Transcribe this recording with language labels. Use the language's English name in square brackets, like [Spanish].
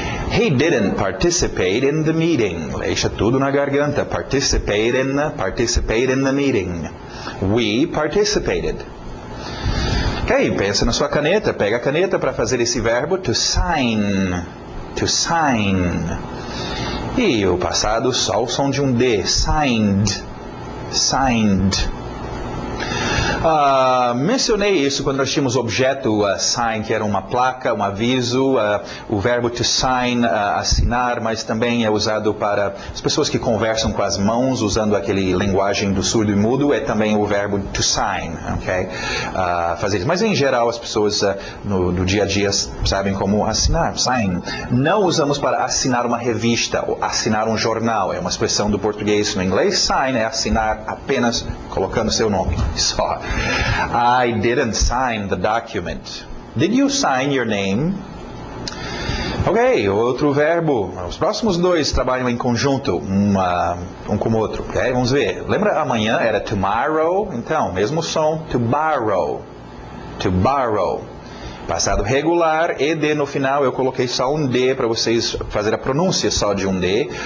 [English] He didn't participate in the meeting. [Portuguese] Deixa tudo na garganta. [English] Participate in the meeting. We participated. [Portuguese] Ok, pensa na sua caneta. Pega a caneta para fazer esse verbo. [English] To sign. To sign. [Portuguese] E o passado, só o som de um D. Signed. Signed. Mencionei isso quando nós tínhamos o objeto sign, que era uma placa, um aviso, o verbo to sign, assinar, mas também é usado para as pessoas que conversam com as mãos, usando aquele linguagem do surdo e mudo, é também o verbo to sign, ok? Fazer isso. Mas em geral as pessoas no dia a dia sabem como assinar, sign. Não usamos para assinar uma revista ou assinar um jornal, é uma expressão do português. No inglês, sign é assinar apenas colocando seu nome, só. [English] I didn't sign the document. Did you sign your name? [Portuguese] Ok, outro verbo. Os próximos dois trabalham em conjunto, um com o outro. Ok, vamos ver. Lembra amanhã era tomorrow? Então, mesmo som, to borrow. To borrow. Passado regular, ED no final, eu coloquei só um D para vocês fazer a pronúncia só de um D.